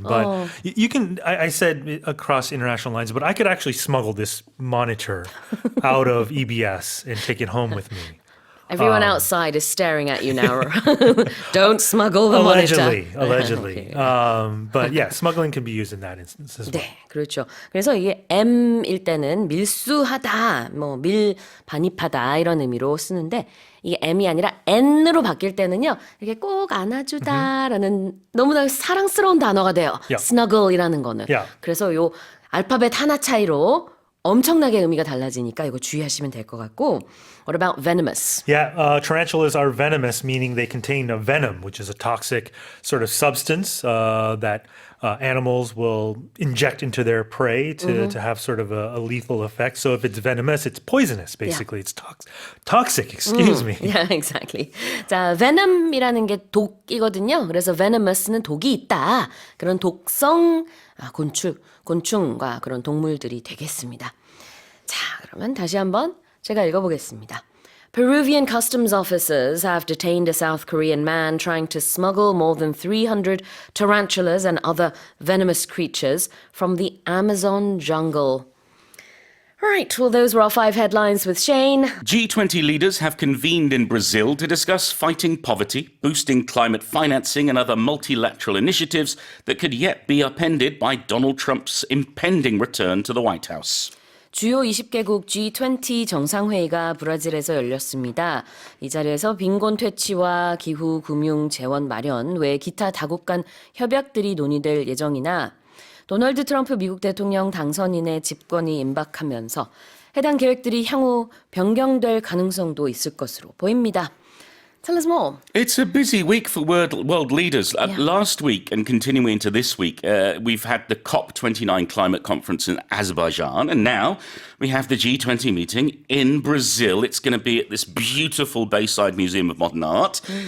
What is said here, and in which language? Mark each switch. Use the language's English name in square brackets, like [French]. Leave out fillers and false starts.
[English] But you can, I said across international lines, but I could actually smuggle this monitor out of EBS and take it home with me. Everyone outside is staring at you now. Don't smuggle the Allegedly, monitor. allegedly. But yeah, smuggling can be used in that instance as well. [Korean] 네, 그렇죠. 그래서 이게 M일 때는 밀수하다, 뭐 밀반입하다 이런 의미로 쓰는데 이게 M이 아니라 N으로 바뀔 때는요. 이렇게 꼭 안아주다라는 너무나 사랑스러운 단어가 돼요. [English] Yeah. [Korean] snuggle이라는 거는. [English] Yeah. [Korean] 그래서 요 알파벳 하나 차이로 엄청나게 의미가 달라지니까 이거 주의하시면 될 것 같고. [English] What about venomous? Yeah, tarantulas are venomous, meaning they contain a venom, which is a toxic sort of substance that animals will inject into their prey to have sort of a lethal effect. So if it's venomous, it's poisonous, basically. It's toxic, excuse me. Yeah, exactly. [Korean] 자, venom이라는 게 독이거든요. 그래서 venomous는 독이 있다. 그런 독성 곤충과 그런 동물들이 되겠습니다. 자, 그러면 다시 한번 제가 읽어보겠습니다. [English] Peruvian customs officers have detained a South Korean man trying to smuggle more than 300 tarantulas and other venomous creatures from the Amazon jungle. All right, well, those were our 5 headlines with Shane. G20 leaders have convened in Brazil to discuss fighting poverty, boosting climate financing, and other multilateral initiatives that could yet be upended by Donald Trump's impending return to the White House. [Korean] 주요 20개국 G20 정상회의가 브라질에서 열렸습니다. 이 자리에서 빈곤 퇴치와 기후 금융 재원 마련 외 기타 다국 간 협약들이 논의될 예정이나 도널드 트럼프 미국 대통령 당선인의 집권이 임박하면서 해당 계획들이 향후 변경될 가능성도 있을 것으로 보입니다. [English] Tell us more. It's a busy week for world leaders. Last week and continuing into this week, we've had the COP29 climate conference in Azerbaijan, and now we have the G20 meeting in Brazil. It's going to be at this beautiful Bayside Museum of Modern Art.